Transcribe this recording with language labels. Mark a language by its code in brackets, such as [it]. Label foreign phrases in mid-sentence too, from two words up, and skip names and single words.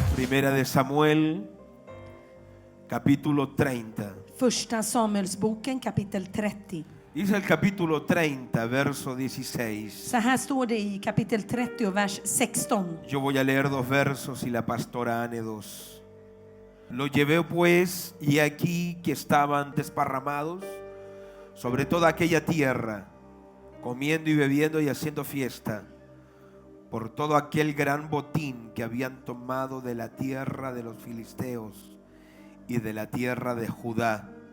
[es] Primera de Samuel, capítulo 30. [sv] Första Samuelsboken kapitel 30. [es] Dice el capítulo 30, verso 16. [sv] Så här står det i kapitel 30 och vers 16. [es] Yo voy a leer 2 versos y la pastora Ane 2. Lo llevé pues, y aquí que estaban desparramados sobre toda aquella tierra, comiendo y bebiendo y haciendo fiesta, por todo aquel gran botín que habían tomado de la tierra de los filisteos y de la tierra de Judá.